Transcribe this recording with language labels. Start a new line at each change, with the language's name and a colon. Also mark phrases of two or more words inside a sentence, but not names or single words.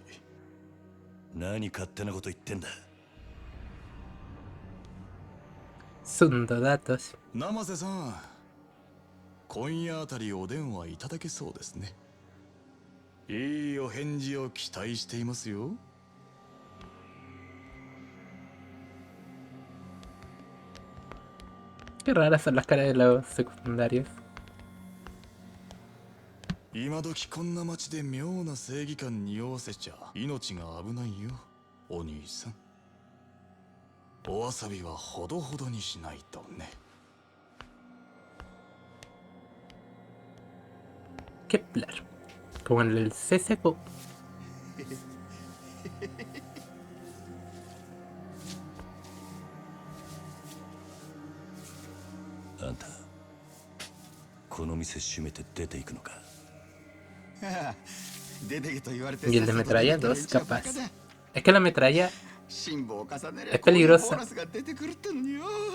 Japanese: 何勝手なこと言ってんだ。
Spanish: Sundo datos.
Japanese: 生瀬さん、今夜あたりお電話いただけそうですね。いいお返事を期待していますよ。
Spanish: Qué raras son las caras de los secundarios.
Japanese: 今時こんな街で妙な正義感に匂わせちゃ命が危ないよ、お兄さん。お遊びはほどほどにしないとね。
Spanish: Kepler. Como en el CSGO.
Japanese: あんたこの店閉めて出ていくのか。出てけと言われて
Spanish: Y el de metralla 2 capaz. Es que la metralla
Japanese: 辛抱を重ねれ
Spanish: es peligrosa.
Japanese: ボーナスが出てくるってのによ。